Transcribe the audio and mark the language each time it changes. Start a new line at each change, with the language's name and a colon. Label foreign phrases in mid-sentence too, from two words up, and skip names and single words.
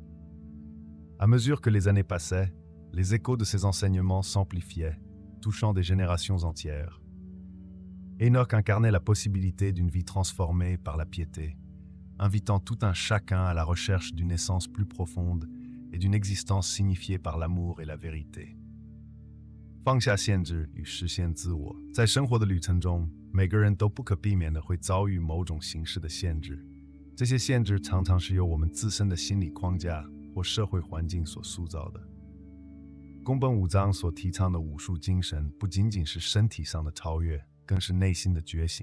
French: À mesure que les années passaient, les échos de ses enseignements s'amplifiaient, touchant des générations entières. Enoch incarnait la possibilité d'une vie transformée par la piété, invitant tout un chacun à la recherche d'une essence plus profonde et d'une existence signifiée par l'amour et la vérité.
Chinese: 放下限制与实现自我，在生活的旅程中，每个人都不可避免地会遭遇某种形式的限制。这些限制常常是由我们自身的心理框架或社会环境所塑造的。宫本武藏所提倡的武术精神，不仅仅是身体上的超越，更是内心的觉醒。